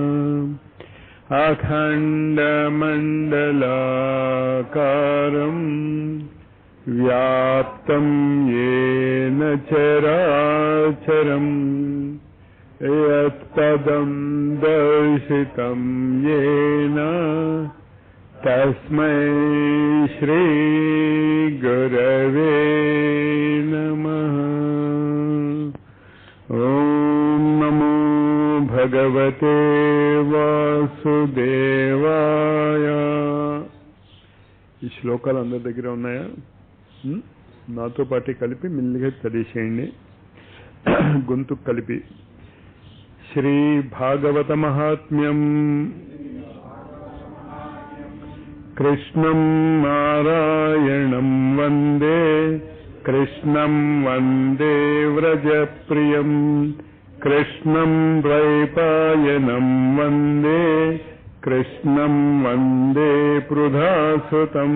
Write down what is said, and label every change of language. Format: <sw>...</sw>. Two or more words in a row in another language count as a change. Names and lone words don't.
<sa>अखण्डमण्डलाकारं व्याप्तं येन चराचरं यत्पदं दर्शितं येन तस्मै श्री गुरवे नमः। ॐ नमो भगवते వాసుదేవాయ।</sa> <te>ఈ శ్లోకాలు అందరి దగ్గర ఉన్నాయా? నాతో పాటు కలిపి మెల్లిగా చదివేసేయండి, గొంతు కలిపి. శ్రీ భాగవత మహాత్మ్యం.</te> <sa>कृष्णं नारायणं वन्दे, कृष्णं वन्दे व्रजप्रियं, कृष्णं द्वैपायनं वन्दे, कृष्णं वन्दे पृथासुतं.</sa>